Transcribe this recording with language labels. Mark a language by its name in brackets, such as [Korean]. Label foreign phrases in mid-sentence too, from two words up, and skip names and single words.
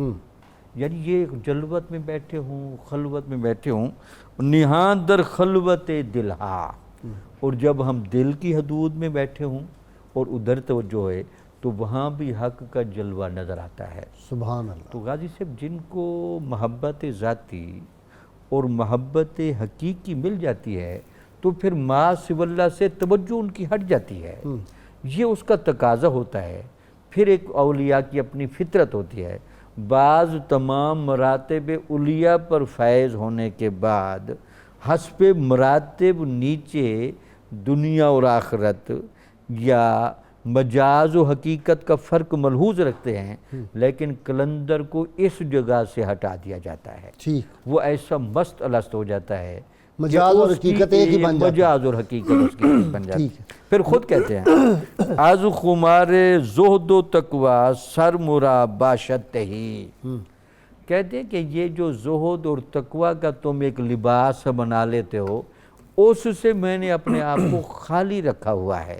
[Urdu] یعنی یہ جلوت میں بیٹھے ہوں، خلوت میں بیٹھے ہوں، [Persian] نہان در خلوت دلہا، [Urdu] اور جب ہم دل کی حدود میں بیٹھے ہوں اور ادھر توجہ ہے تو وہاں بھی حق کا جلوہ نظر آتا ہے. [Arabic] سبحان اللہ. [Urdu] تو غازی صاحب جن کو محبت ذاتی اور محبت حقیقی مل جاتی ہے تو پھر [Arabic] ما سوی اللہ [Urdu] سے توجہ ان کی ہٹ جاتی ہے. یہ اس کا تقاضا ہوتا ہے. پھر ایک اولیاء کی اپنی فطرت ہوتی ہے. بعض تمام مراتب اولیاء پر فائز ہونے کے بعد حسب مراتب نیچے دنیا اور آخرت یا مجاز و حقیقت کا فرق ملحوظ رکھتے ہیں، لیکن کلندر کو اس جگہ سے ہٹا دیا جاتا ہے، ٹھیک، وہ ایسا مست الست ہو جاتا ہے مجاز اور حقیقت ایک ہی بن جاتا ہے، مجاز اور حقیقت اس کی بن جاتی ہے۔ پھر خود کہتے ہیں [Persian] از خمار زہد و تقوی سر مرا باشد ہی، [Urdu] کہتے ہیں کہ یہ جو زہد اور تقوی کا تم ایک لباس بنا لیتے ہو، اس سے میں نے اپنے آپ کو خالی رکھا ہوا ہے۔